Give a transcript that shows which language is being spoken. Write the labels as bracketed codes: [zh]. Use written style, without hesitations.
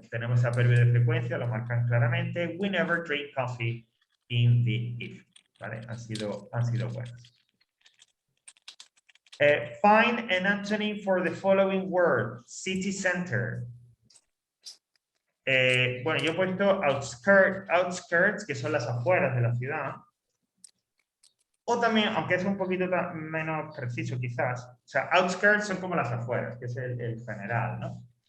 [es] Tenemos ese adverbio de frecuencia, lo marcan claramente. [en] We never drink coffee in the evening. ¿Vale? [es] Han sido buenas. [en] Find an antonym for the following word. City center. [es] Bueno, yo he puesto outskirts, que son las afueras de la ciudad. O también, aunque es un poquito menos preciso quizás, o sea, outskirts son como las afueras, que es el general, ¿no?